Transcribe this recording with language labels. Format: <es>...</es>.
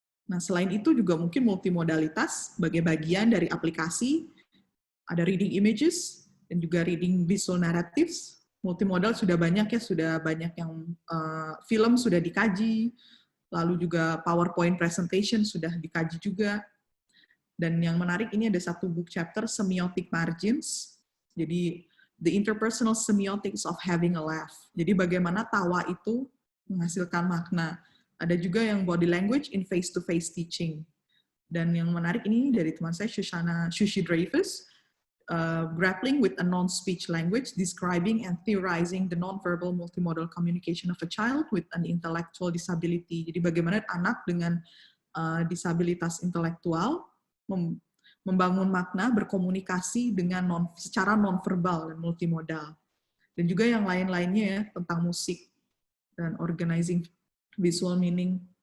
<id>Nah, selain itu juga mungkin multimodalitas sebagai bagian dari aplikasi, ada</id> <en>reading images</en> <id>dan juga</id> <en>reading visual narratives.</en> <id>Multimodal sudah banyak ya, sudah banyak yang film sudah dikaji, lalu juga PowerPoint presentation sudah dikaji juga. Dan yang menarik ini ada satu book chapter, Semiotic Margins.</id> <en>Jadi, the interpersonal semiotics of having a laugh.</en> <id>Jadi bagaimana tawa itu menghasilkan makna. Ada juga yang</id> <en>body language in face-to-face teaching.</en> <id>Dan yang menarik ini dari teman saya, Shushi Dreyfus.</id> <en>grappling with a non-speech language, describing and theorizing the non-verbal multimodal communication of a child with an intellectual disability.</en> <id>Jadi bagaimana anak dengan disabilitas intelektual membangun makna, berkomunikasi dengan secara non-verbal dan multimodal. Dan juga yang lain-lainnya ya, tentang musik dan</id> <en>organizing visual meaning.</en>